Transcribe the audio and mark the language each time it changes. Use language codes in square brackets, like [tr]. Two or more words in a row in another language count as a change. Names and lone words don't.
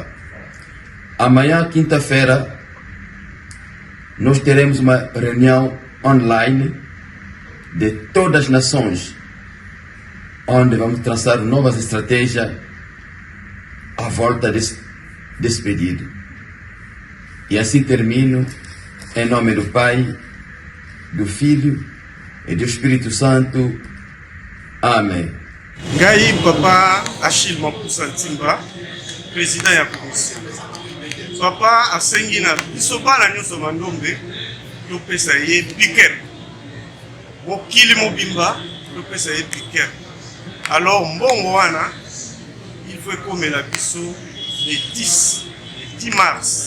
[pt] Amanhã, quinta-feira, nós teremos uma reunião online de todas as nações, onde vamos traçar novas estratégias à volta desse pedido. E assim termino, em nome do Pai, do Filho e do Espírito Santo. Amém. [ln] Ngai Papa Achille Mapusa Ntimba, président ya commission. Papa asengi na biso bana nyonso Mandombe topesa ye piquer. Mokili mobimba topesa ye piquer. Alors mbongo wana [fr] il faut [ln] ekomela biso [fr] le 10 mars.